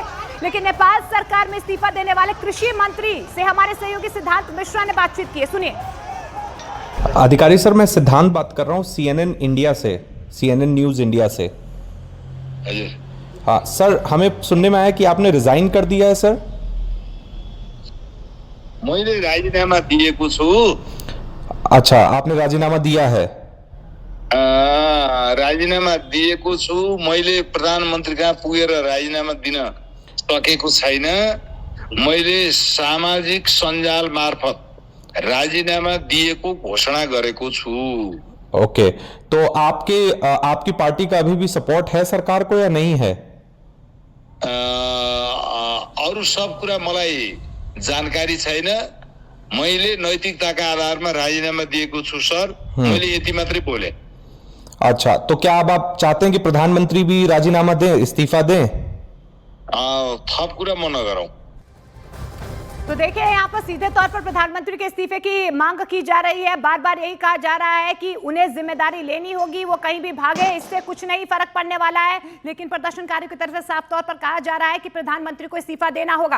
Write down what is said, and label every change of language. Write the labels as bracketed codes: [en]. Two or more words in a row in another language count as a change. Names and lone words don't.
[hi] लेकिन नेपाल सरकार में इस्तीफा देने वाले कृषि मंत्री से हमारे सहयोगी सिद्धांत मिश्रा ने बातचीत की है, सुनिए। अधिकारी सर, मैं सिद्धांत बात कर रहा हूँ CNN इंडिया से, CNN न्यूज इंडिया से। हाँ सर, हमें सुनने में आया कि आपने रिजाइन कर दिया है सर। [ne] मैले राजीनामा दिएको छु। [hi] अच्छा, आपने राजीनामा दिया है? [ne] राजीनामा दिएको छु। मैले प्रधानमन्त्री कहाँ पुगेर राजीनामा दिन सकेको छैन। मैले सामाजिक सञ्जाल मार्फत राजीनामा दिएको घोषणा गरेको छु। [hi] ओके, तो आपकी पार्टी का अभी भी सपोर्ट है सरकार को या नहीं है? [ne] अरू सब कुरा मलाई जानकारी छैन। मैले नैतिकताका आधारमा राजीनामा दिएको छु सर। मैले यति मात्रै बोले। [hi] अच्छा, तो क्या अब आप चाहते हैं कि प्रधानमंत्री भी राजीनामा दें, इस्तीफा दें? [ne] थप कुरा म नगरौं। [hi] तो देखिए, यहाँ पर सीधे तौर पर प्रधानमंत्री के इस्तीफे की मांग की जा रही है। बार बार यही कहा जा रहा है कि उन्हें जिम्मेदारी लेनी होगी, वो कहीं भी भागे इससे कुछ नहीं फर्क पड़ने वाला है। लेकिन प्रदर्शनकारियों की तरफ से साफ तौर पर कहा जा रहा है कि प्रधानमंत्री को इस्तीफा देना होगा।